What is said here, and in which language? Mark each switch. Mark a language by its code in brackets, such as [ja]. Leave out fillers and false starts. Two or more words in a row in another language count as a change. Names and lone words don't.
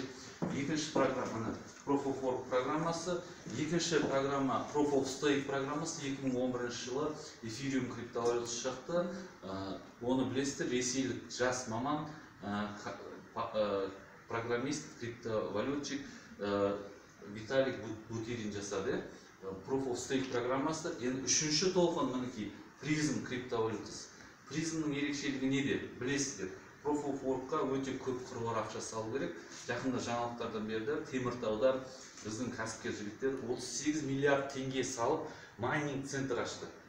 [kk] Екінші программа [en] Proof of Work [kk] программасы, екінші программа [en] Proof of Stake [kk] программасы 2011 жылы эфириум криптовалютасы шықты. Оны білесіздер, ресейлік жас маман, программист, криптовалютчик Виталик Бутерин жасады. [en] Proof of Stake программасы. [kk] Енді үшінші толқын мінекей призм криптовалютасы. Призмнің ерекшелігі неде? Білесіздер, [en] Proof of Work'қа [kk] өте көп қыруар ақша салу керек. Жақында жаңалықтардан берді, Теміртауда біздің кәсіпкер жігіттер 38 миллиард теңге салып майнинг центр ашты.